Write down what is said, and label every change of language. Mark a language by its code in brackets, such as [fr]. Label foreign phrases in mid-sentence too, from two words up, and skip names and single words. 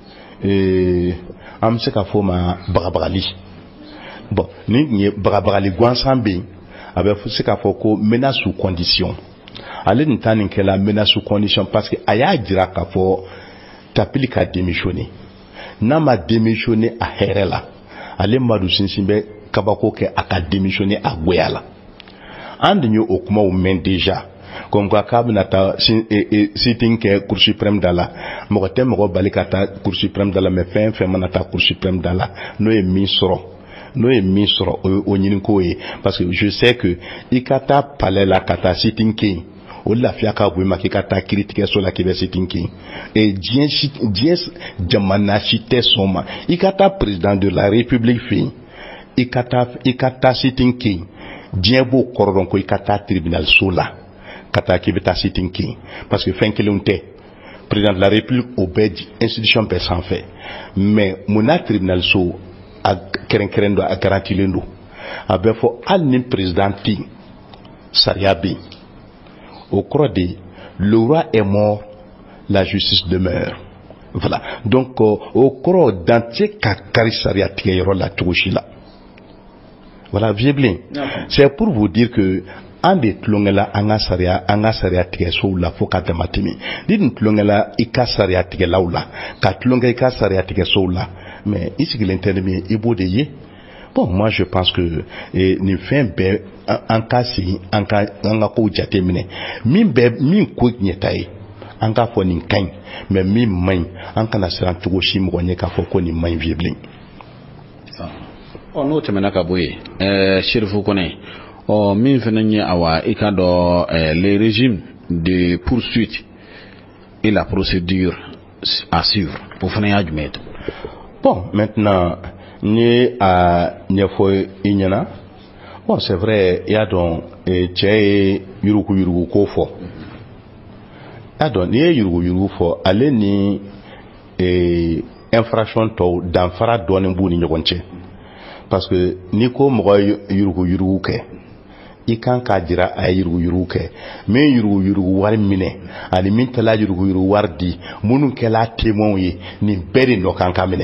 [bm] an bɛ se ka fɔ ma bagabagali bon ni tun ye bagabagali gansan bɛ yen a bɛ se ka fɔ ko [fr] menace sous condition [bm] ale nin ta nin kɛla [fr] menace sous condition parce que [bm] a y'a jira k'a fɔ tapili ka démissionner n'a ma démissionner a hɛrɛ la ale Madu sinsin bɛ kabako kɛ a ka démissionner a goya la an de ye o kumaw mɛn [fr] déjà comme quoi [bm] k'a bɛna taa sitting kɛ [fr] cour suprême [bm] da la mɔgɔ tɛ mɔgɔ bali ka taa [fr] cour suprême [bm] da la mais fɛn fɛn mana taa [fr] cour suprême [bm] da la n'o ye min sɔrɔ o ye o ɲiniko ye [fr] parce que je sais que [bm] i ka taa palais la ka taa sitting kɛ yen o lafiya ka bon ma k'i ka taa kiiritigɛso la k'i bɛ sitting kɛ yen diɲɛ jamana si tɛ sɔn ma i ka taa [fr] président de la république [bm] fɛ yen i ka taa sitting kɛ yen diɲɛ b'o kɔrɔ dɔn ko i ka taa tribunal so la ka taa k'i bɛ taa sitting kɛ yen [fr] parce que [bm] fɛn kelenw tɛ [fr] président de la république [bm] o bɛɛ institution bɛɛ sanfɛ mais mun na tribunal so a kɛrɛnkɛrɛn don a garantilen don a bɛ fɔ hali ni président tɛ yen sariya bɛ yen [fr] au cours de le roi est mort la justice demeure voilà donc au cours d'entier [bm] ka kari sariya tigɛ yɔrɔ la cogo si la [fr] voilà vieux blin c'est pour vous dire que [bm] an de tulonkɛ la an ka sariya tigɛsow la fo ka dama tɛmɛ ni nin tulonkɛ la i ka sariya tigɛlaw la ka tulonkɛ i ka sariya tigɛsow la mais i sigilen tɛ ni min ye i b'o de ye [fr] bon moi je pense que [bm] nin fɛn bɛɛ an ka segin an ka kow jateminɛ min ko ɲɛta ye an k'a fɔ nin ka ɲi mais min man ɲi an kana siran cogo si mɔgɔ ɲɛ k'a fɔ ko nin man ɲi [fr] vieux bilen. [bm] n'o tɛmɛna ka bɔ yen Chérifou Koné min fana ye awa i ka dɔn [fr] les régimes de poursuite et la procédure à suivre [bm] o fana y'a jumɛn ye to. [fr] Bon, maintenant [bm] ni a ɲɛfɔ i ɲɛna [fr] bon c'est vrai [bm] i y'a dɔn cɛ ye yurugu ko fɔ i y'a dɔn n'i ye yurugu fɔ ale ni infraction tɔw danfara dɔɔnin b'u ni ɲɔgɔn cɛ [fr] parce que [bm] ni ko mɔgɔ ye yurugu kɛ i kan k'a jira a ye yurugu kɛ min yurugu wari minɛ ani min tala yurugu wari di minnu kɛla témoins ye nin bɛɛ de nɔ kan ka minɛ.